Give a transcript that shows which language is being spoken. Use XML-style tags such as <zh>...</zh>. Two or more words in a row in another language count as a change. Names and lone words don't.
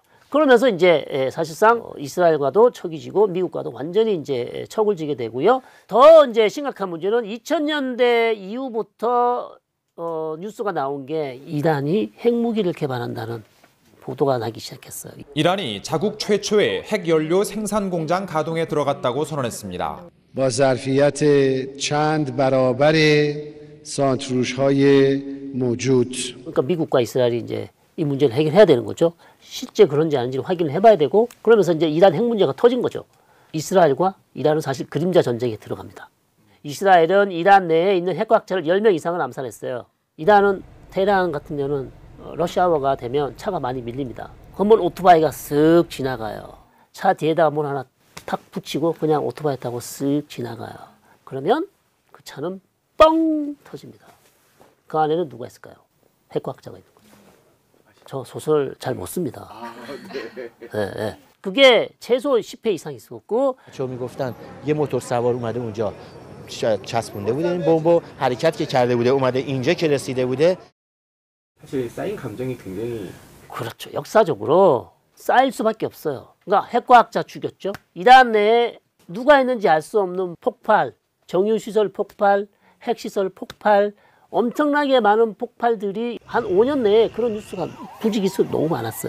<ko>그러면서 이제 사실상 이스라엘과도 척이 지고 미국과도 완전히 이제 척을 지게 되고요. 더 이제 심각한 문제는 2000년대 이후부터 뉴스가 나온 게 이란이 핵무기를 개발한다는 보도가 나기 시작했어요. 이란이 자국 최초의 핵연료 생산 공장 가동에 들어갔다고 선언했습니다.</ko> <fa>با ظرفیت چند برابر سانتریول‌های موجود.</fa> <ko>그러니까 미국과 이스라엘이 이제 이 문제를 해결해야 되는 거죠. 실제 그런지 아닌지를 확인을 해봐야 되고, 그러면서 이제 이란 핵 문제가 터진 거죠. 이스라엘과 이란은 사실 그림자 전쟁에 들어갑니다. 이스라엘은 이란 내에 있는 핵과학자를 10명 이상을 암살했어요. 이란은 테헤란 같은 경우는 러시아워가 되면 차가 많이 밀립니다. 그러면 오토바이가 쓱 지나가요. 차 뒤에다가 뭘 하나 탁 붙이고 그냥 오토바이 타고 쓱 지나가요. 그러면 그 차는 뻥 터집니다. 그 안에는 누가 있을까요? 핵과학자가 있는 거죠. 저 소설 잘 못 씁니다. 네. 그게 최소 10회 이상 있었고.</ko> <fa>میگفتن یه موتور سوار اومده اونجا چسبونده بوده این بمب حرکت که کرده بوده اومده اینجا که رسیده بوده.</fa> <ko>사실 쌓인 감정이 굉장히, 그렇죠. 역사적으로 쌓일 수밖에 없어요. 그러니까 핵과학자 죽였죠. 이란 내에 누가 있는지 알 수 없는 폭발, 정유시설 폭발, 핵시설 폭발, 엄청나게 많은 폭발들이 한 5년 내에 그런 뉴스가 부지기수 너무 많았어요.</ko>